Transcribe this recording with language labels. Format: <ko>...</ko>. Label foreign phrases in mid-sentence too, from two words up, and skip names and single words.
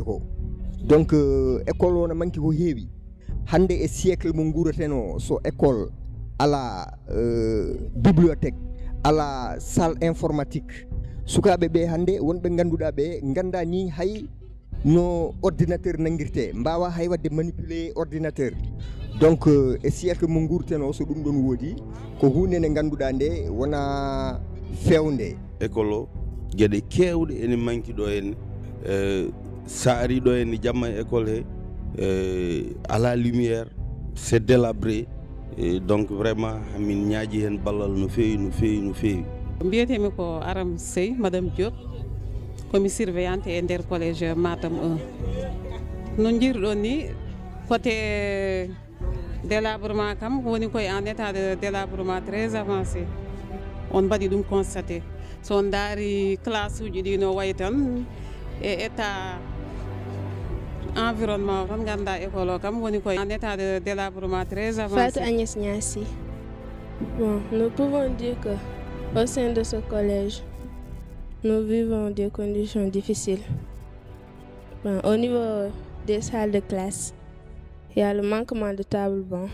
<ff>ko donc école o no manki ko heewi hande e siècle mo guurateno so école ala bibliothèque ala</ff> <fr>salle informatique</fr> <ff>sukaɓe ɓe hande wonɓe ganduɗa ɓe ganda ni hay no ordinateur nanguirte mbawa hay wadde</ff> <fr>manipuler ordinateur donc</fr> <ff>e siècle mo guurteno so ɗum ɗon woodi ko hunde nde ganduɗa nde wona fewnde école o gueɗe kewɗe ene manki ɗo henne sa ari ɗo henne jamma e école he ala</ff> <fr>lumière c'est délabré donc vraiment</fr> <ff>min ñaaji hen ballal no feewi mbiyetemi ko Aram Sey madame Diop komi surveillante e nder collège Matam 1 no jiiruɗon ni</ff> <fr>côté délabrement</fr> <ff>kam woni koye</ff> <fr>en état de délabrement très avancé</fr> <ff>on mbaɗi ɗum constaté so on daari classe uji ɗi no wayi tan e</ff> <fr>état environnement</fr> <ff>tan ganda école o kam woni koye</ff> <fr>en état de délabrement très avancé.</fr> <ff>Fatou Agnès Niassi.</ff> <fr>Bon, nous pouvons dire que au sein de ce collège, nous vivons des conditions difficiles. Bon, au niveau des salles de classe, il y a le manquement de table-banc.</fr>